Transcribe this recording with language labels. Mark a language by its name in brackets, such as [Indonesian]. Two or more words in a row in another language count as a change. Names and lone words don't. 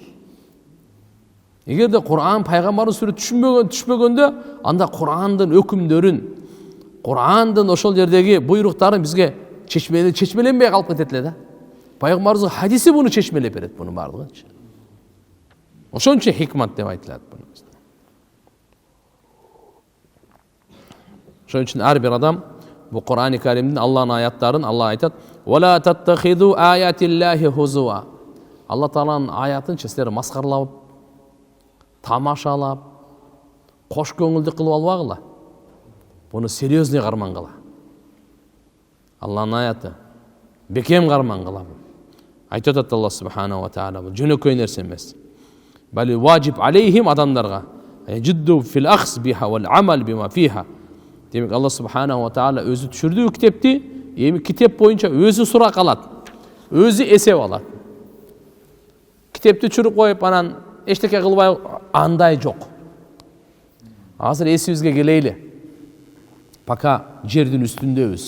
[Kyrgyz] Эгерде Кур'ан пайгамбардын сүннөтү түшпөгөндө, анда Кур'андын өкүмдөрүн, Кур'андын ошол жердеги буйруктарын бизге чечмеленбей калып кетет эле да. Пайгамбардын хадиси буну чечмелеп берет, буну баардыгын. Ошон үчүн хикмат деп айтылат буну. Ошон үчүн ар бир адам бу Кур'ан-ы Каримдин Алланын аяттарын Алла айтат: [Arabic] ولا تتخذوا آيات الله هزوا. [Kyrgyz] Алла Тааланын аятын силер маскарлап, тамашалап, кош көңүлдү кылып албагыла. Буну серьезный кармангыла. Алланын аяты бекем кармангыла. [Arabic] Айтып атат الله سبحانه وتعالى, [Kyrgyz] бул жөнөкөй нерсе эмес. [Arabic] بل واجب عليهم адамдарга الجد في الأخذ بها والعمل بما فيها. [Kyrgyz] Демек [Arabic] الله سبحانه وتعالى [Kyrgyz] өзү түшүрдү китепти, эми китеп боюнча өзү сурак алат, өзү эсеп алат. Китепти түшүрүп коюп анан эчтеке кылбай андай жок. Азыр эсибизге келейли. Пока жердин үстүндөбүз.